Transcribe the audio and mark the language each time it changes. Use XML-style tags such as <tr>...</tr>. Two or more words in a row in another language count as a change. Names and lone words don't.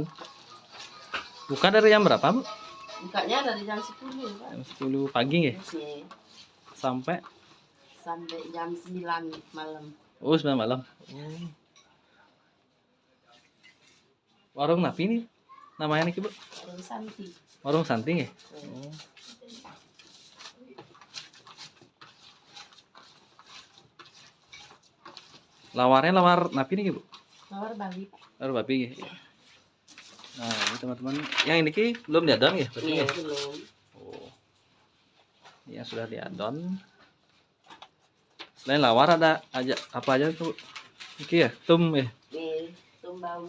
<id>Buka dari jam berapa, Bu? Bukanya dari jam 10, Pak. Jam 10 pagi ya? Sampai jam 9 malam. Oh, 9 malam. Oh. Warung</id> <ban>napi nih?</ban> <id>Namanya nih, Bu? Warung Santi. Warung Santi ya? Oh. Lawarnya lawar</id> <ban>napi nih,</ban> <id>Bu? Lawar babi. Lawar babi ya? Nah, ini teman-teman. Yang ini ki belum diadon ya? Iya, belum. Oh. Ini yang sudah diadon. Selain lawar ada aja apa aja tuh? Iki ya, tum ya. Tum babi.</id>